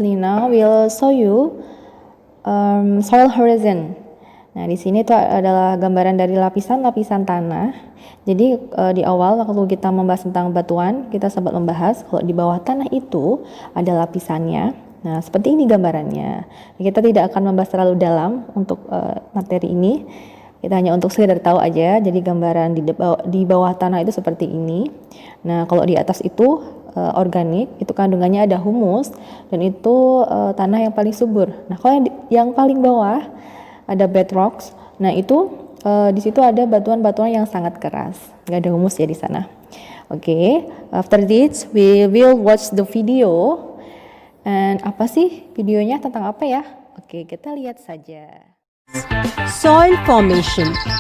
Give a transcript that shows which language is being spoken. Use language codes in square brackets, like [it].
[en] Now we'll show you soil horizon. [id] Nah, di sini itu adalah gambaran dari lapisan-lapisan tanah. Jadi di awal waktu kita membahas tentang batuan, kita sempat membahas kalau di bawah tanah itu ada lapisannya. Nah, seperti ini gambarannya. Kita tidak akan membahas terlalu dalam untuk materi ini. Kita hanya untuk sekedar tahu aja. Jadi gambaran di bawah tanah itu seperti ini. Nah, kalau di atas itu organik, itu kandungannya ada humus dan itu tanah yang paling subur. Nah, kalau yang paling bawah ada bedrocks. Nah, itu di situ ada batuan-batuan yang sangat keras. Nggak ada humus ya di sana. [en] Oke, after this we will watch the video. [id] And apa sih videonya tentang apa ya? Oke, kita lihat saja. [en] Soil formation.